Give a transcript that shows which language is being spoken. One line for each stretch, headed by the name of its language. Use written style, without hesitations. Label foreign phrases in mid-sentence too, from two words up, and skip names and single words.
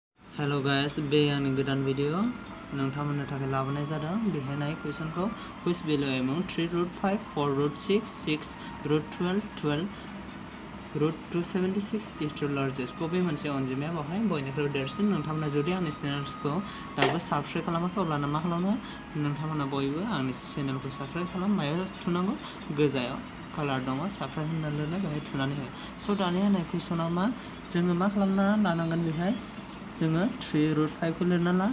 English: hello guys,
Bodo: बे आंनि गोदान भिडिअ नोंथांमोननो थाखाय लाबोनाय जादों। बेहाय नाय कुइसनखौ
English: which value among
Bodo: 3√5, 4√6, 6, √12, 12, √276
English: is to largest
Bodo: बबे मोनसे अनजिमाया बेवहाय बयनिख्रुइ देरसिन। नोंथांमोना जुदि आंनि चेनेलखौ दाबो साबस्क्राइब खालामाखै अब्ला मा खालामनो, नोंथांमोना बयबो आंनि चेनेलखौ साबस्क्राइब खालाम। मायाव थुनांगौ, गोजायाव कालार दङ साबस्क्राइब होनना लिरनाय, बेहाय थुनानै हो। स' दानि होनाय कुइसनाव जोङो मा खालामना लानांगोन, बेहाय जोङो 3√5 खौ लिरना ला।